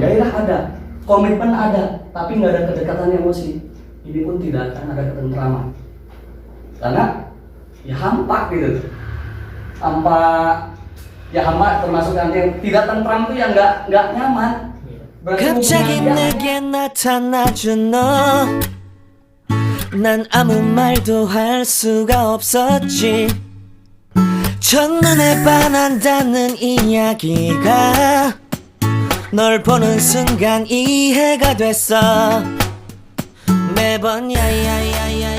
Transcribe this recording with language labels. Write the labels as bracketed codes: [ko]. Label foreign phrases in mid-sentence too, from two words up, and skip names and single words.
[id] Gairah ada, komitmen ada, tapi nggak ada kedekatan emosi. Ini pun tidak akan ada ketentraman. Karena ya hampa gitu. Hampa, ya hampa termasuk yang tidak tentram itu yang nggak nyaman. Berarti [ko] 갑자기 [id] hubungan dia [ko] 내게 나타나준 너 난 아무 말도 할 수가 없었지 첫눈에 반한다는 이야기가 널 보는 순간 이해가 됐어 매번 야야야